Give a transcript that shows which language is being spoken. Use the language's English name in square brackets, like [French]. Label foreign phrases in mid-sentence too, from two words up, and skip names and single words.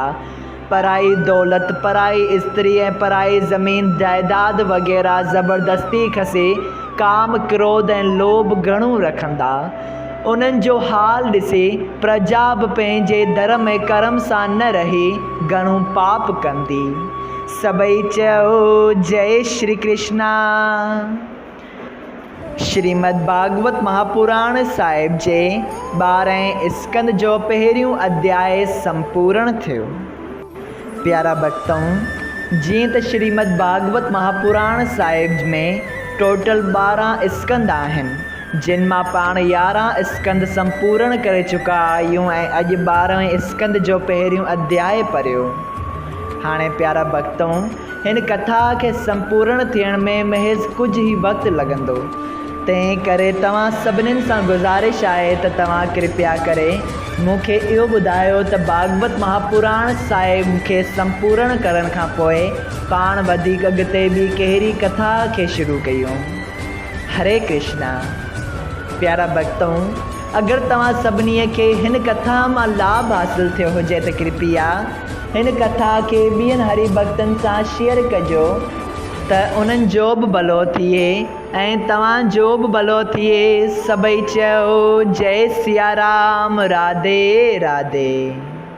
[Sindhi] पराई दौलत, पराई स्त्री ऐं पराई ज़मीन जाइदाद वग़ैरह ज़बरदस्ती खसे काम, क्रोध ऐं लोभ घणो रखंदा। उन्हनि जो हाल ॾिसी प्रजा बि पंहिंजे धर्म ऐं कर्म सां न रही घणो पाप कंदी। सभई चयो जय श्री कृष्णा। श्रीमद् भागवत महापुराण साहिब जे 12हें स्कंद जो पहिरियों अध्याय संपूर्ण थियो। प्यारा भक्तों, जीअं त श्रीमद् भागवत महापुराण साहिब में टोटल 12 स्कंद आहिनि, जिन मां पाण 11 स्कंद संपूर्ण करे चुका आहियूं ऐं अॼु 12वें स्कंद जो पहिरियों अध्याय पढ़ियो। हाणे प्यारा भक्तों, हिन कथा खे संपूर्ण थियण में महज़ कुझु ई वक़्तु लॻंदो। तंहिं करे तव्हां सभिनीनि सां गुज़ारिश आहे त तव्हां कृपया करे मूंखे इहो ॿुधायो त भागवत महापुराण साहिब खे संपूर्ण करण खां पोइ पाण वधीक अॻिते ॿी कहिड़ी कथा खे शुरू कयूं। हरे कृष्णा। प्यारा भक्तों, अगरि तव्हां सभिनी खे हिन कथा मां लाभ हासिल थियो हुजे त कृपया हिन कथा खे ॿियनि हरि भक्तनि सां शेयर कजो त उन्हनि जो बि भलो थिए ऐं तव्हांजो बि भलो थिए। सभई चयो जय सिया राम। राधे राधे।